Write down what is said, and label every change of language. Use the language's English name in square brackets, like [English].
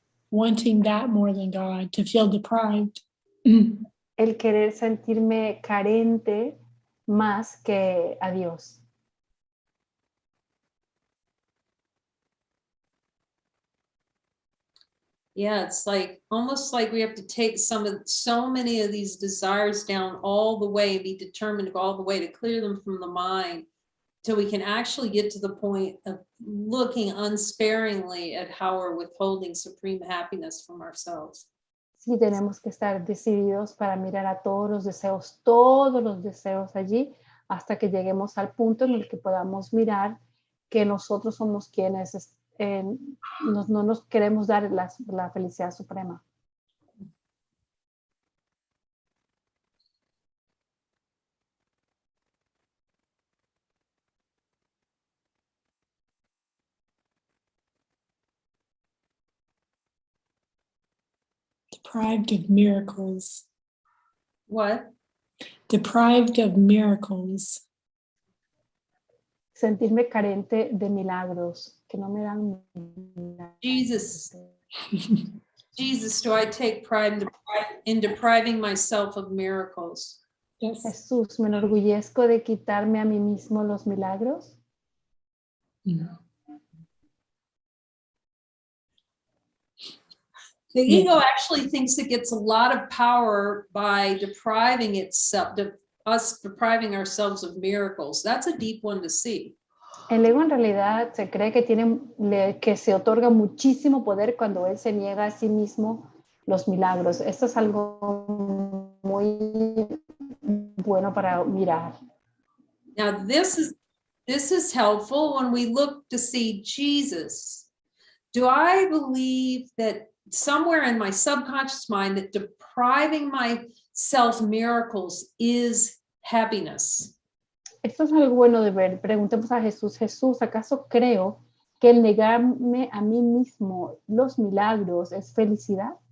[English] Wanting that more than God, to feel deprived. [Spanish] El querer sentirme carente más que a Dios. [English] Yeah, it's like almost like we have to take so many of these desires down all the way, be determined to go all the way to clear them from the mind, till we can actually get to the point of looking unsparingly at how we're withholding supreme happiness from ourselves. [Spanish] Sí tenemos que estar decididos para mirar a todos los deseos allí, hasta que lleguemos al punto en el que podamos mirar que nosotros somos quienes no nos queremos dar la felicidad suprema. [English] Deprived of miracles. What? Deprived of miracles. [Spanish] Sentirme carente de milagros, que no me dan milagros. [English] Jesus, do I take pride in depriving myself of miracles? Yes. [Spanish] Jesús, ¿me enorgullezco de quitarme a mí mismo los milagros? Mm. [English] The ego actually thinks it gets a lot of power by depriving itself, us depriving ourselves of miracles. That's a deep one to see. [Spanish] El ego en realidad se cree que que se otorga muchísimo poder cuando él se niega a sí mismo los milagros. Esto es algo muy bueno para mirar. [English] Now, this is helpful when we look to see Jesus. Do I believe that somewhere in my subconscious mind that depriving myself miracles is happiness? [Spanish] Esto es algo bueno de ver. Preguntemos a Jesús, Jesús, ¿acaso creo que el negarme a mí mismo los milagros es felicidad?